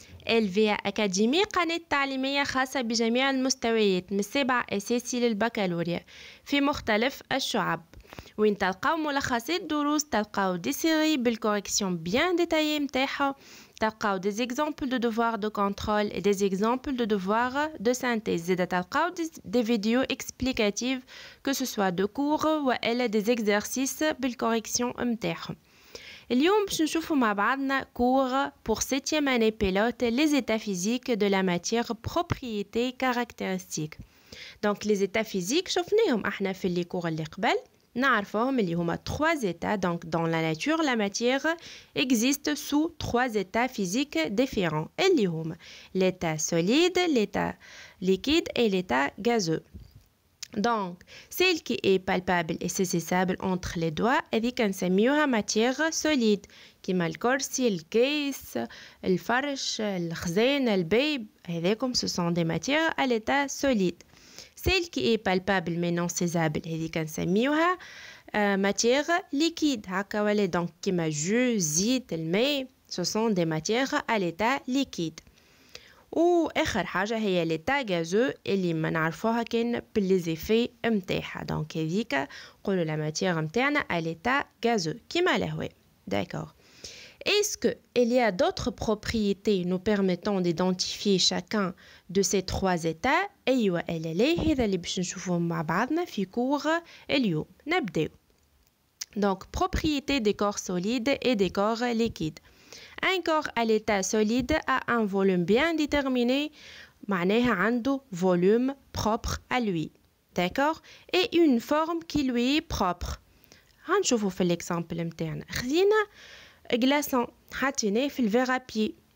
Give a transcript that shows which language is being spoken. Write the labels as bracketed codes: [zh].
[ar] LVA Academy قناة تعليمية خاصة بجميع المستويات من 7 أساسي للبكالوريا في مختلف الشعب، وين تلقاو ملخصات دروس، تلقاو دي سيري بالكوريكسيون بيان ديتايي متاعها، تلقاو [fr] des exemples de devoirs de contrôle et des exemples de devoirs de synthèse. [ar] زيدا تلقاو [fr] des vidéos explicatives que ce soit de cours ولا des exercices [ar] بالكوريكسيون متاعهم. اليوم باش نشوفوا مع بعضنا [fr] cours pour 7e année pilote les états physiques de la matière propriétés caractéristiques. Donc les états physiques [ar] شفناهم احنا في les cours اللي قبل، نعرفهم اللي هما 3 états. [fr] Donc dans la nature la matière existe sous 3 états physiques différents [ar] اللي هما [fr] l'état solide, l'état liquide et l'état gazeux. Donc celle qui est palpable et saisissable entre les doigts [ar] هذيك نسميوها [fr] matière solide [ar] كيما الكرسي، الكيس، الفرش، الخزان، البيب، هذاكم [fr] ce sont des matières à l'état solide. Celle qui est palpable mais non saisissable [ar] هذيك نسميوها [fr] matière liquide [ar] هكا ولا. [fr] donc [ar] كيما جو، زيت، الماء [fr] ce sont des matières à l'état liquide. [ar] واخر حاجه هي ليتا غازو اللي ما نعرفوها كان بالليزيفي نتاعها. دونك هذيك نقولوا لا ماتيير نتاعنا [fr] à l'état gazeux [ar] كيما الهواء. [fr] d'accord. Est-ce que il y a d'autres propriétés nous permettant d'identifier chacun de ces 3 états؟ [ar] ايوه الا هذا اللي باش نشوفوه مع بعضنا في كور اليوم. نبداو. [fr] donc propriété des corps solides et des corps liquides. Un corps à l'état solide a un volume bien déterminé, [ar] معناها عنده [fr] volume propre à lui. D'accord? Et une forme qui lui est propre. [ar] هنشوفوا في l'exemple متاعنا. خذينا glaçon حطيناه في الفيغ à pied.